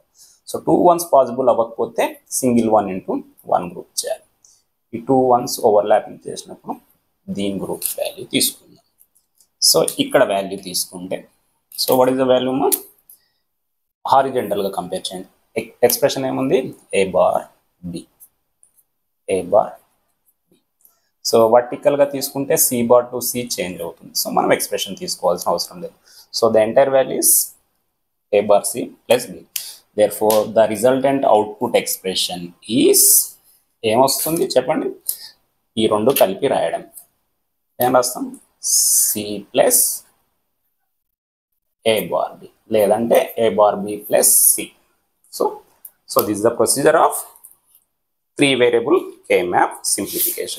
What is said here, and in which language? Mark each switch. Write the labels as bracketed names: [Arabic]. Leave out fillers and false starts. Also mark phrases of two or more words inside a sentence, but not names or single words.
[Telugu] సో 2 ones పాసిబుల్ అవ్వకపోతే [English] single 1 into 1 group [Telugu] చేయాలి. ఈ 2 [English] ones overlapping [Telugu] చేసినప్పుడు దీని [English] group value [Telugu] తీసుకుందాం. సో ఇక్కడ వాల్యూ తీసుకుంటే [English] so what is the value? [Telugu] హారిజెంటల్గా కంపేర్ చేయండి. ఎక్స్ప్రెషన్ ఏముంది? [English] A bar B, A bar B. [Telugu] సో వర్టికల్గా తీసుకుంటే [English] C bar to C change [Telugu] అవుతుంది. సో మనం ఎక్స్ప్రెషన్ తీసుకోవాల్సిన అవసరం లేదు. [English] so the entire value is A bar C plus B. Therefore the resultant output expression is [Telugu] ఏమొస్తుంది చెప్పండి? ఈ రెండు కలిపి రాయడం. ఏం రాస్తాం? [English] C plus A bar B, లేదంటే A bar B plus C. so this the procedure of 3 variable K-map simplification.